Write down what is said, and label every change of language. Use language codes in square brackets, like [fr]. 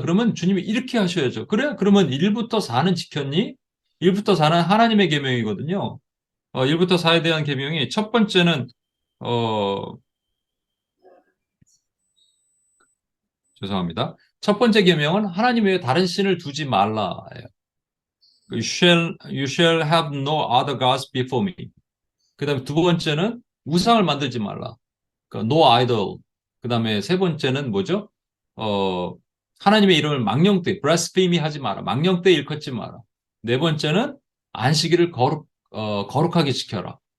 [ko] 그러면 주님이 이렇게 하셔야죠. 그래? 그러면 1부터 4는 지켰니? 1부터 4는 하나님의 계명이거든요. 1부터 4에 대한 계명이 첫 번째는 어, 죄송합니다. 첫 번째 계명은 하나님 외에 다른 신을 두지 말라예요. [en] You shall have no other gods before me. [ko] 그다음에 두 번째는 우상을 만들지 말라. 그러니까 [en] no idol. [ko] 그다음에 세 번째는 뭐죠? 어, 하나님의 이름을 망령되이, blasphemy 하지 마라. 망령되이 일컫지 마라. 네 번째는 안식일을 거룩하게 지켜라.